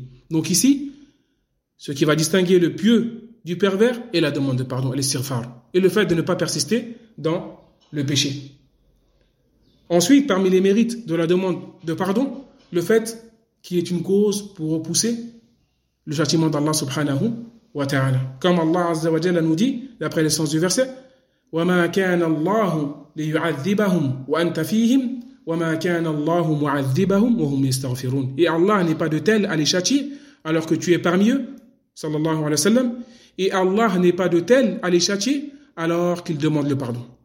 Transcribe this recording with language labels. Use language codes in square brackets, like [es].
[fr] Donc ici, ce qui va distinguer le pieux du pervers est la demande de pardon, l'istighfar, et le fait de ne pas persister dans le péché. Ensuite, parmi les mérites de la demande de pardon, le fait qu'il est une cause pour repousser le châtiment d'Allah subhanahu wa ta'ala. Comme Allah azza wa jalla nous dit, d'après l'essence du verset, [ar] « وَمَا كَانَ اللَّهُ لِيُعَذِّبَهُمْ وَأَنْتَ فِيهِمْ » وَمَا كَانَ اللَّهُ مُعَذِّبَهُمْ وَهُمْ يَسْتَغْفِرُونَ. [fr] Et Allah n'est pas de tel à les châtier alors que tu es parmi eux, sallallahu alayhi wa sallam, et Allah n'est pas de tel à les châtier alors qu'ils demandent le pardon.